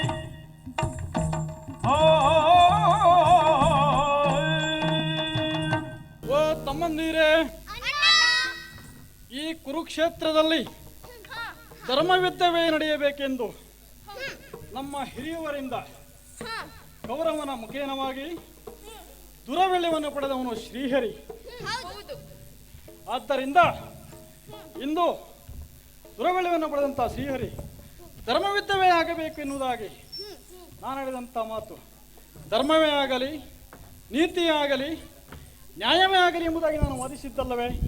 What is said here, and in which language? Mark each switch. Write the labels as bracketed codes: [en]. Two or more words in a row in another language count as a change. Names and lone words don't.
[kn] ಓ ತಮ್ಮಂದಿರೇ, ಈ ಕುರುಕ್ಷೇತ್ರದಲ್ಲಿ ಧರ್ಮಯುದ್ಧವೇ ನಡೆಯಬೇಕೆಂದು ನಮ್ಮ ಹಿರಿಯವರಿಂದ ಕೌರವನ ಮುಖೇನವಾಗಿ ದುರವೆಳೆಯನ್ನು ಪಡೆದವನು ಶ್ರೀಹರಿ. ಆದ್ದರಿಂದ ಇಂದು ದುರವೆಳೆಯನ್ನು ಪಡೆದಂಥ ಶ್ರೀಹರಿ ಧರ್ಮಯುದ್ಧವೇ ಆಗಬೇಕು ಎನ್ನುವುದಾಗಿ ನಾನು ಹೇಳಿದಂಥ ಮಾತು ಧರ್ಮವೇ ಆಗಲಿ ನೀತಿಯೇ ಆಗಲಿ ನ್ಯಾಯವೇ ಆಗಲಿ ಎಂಬುದಾಗಿ ನಾನು ವಾದಿಸಿದ್ದಲ್ಲವೇ?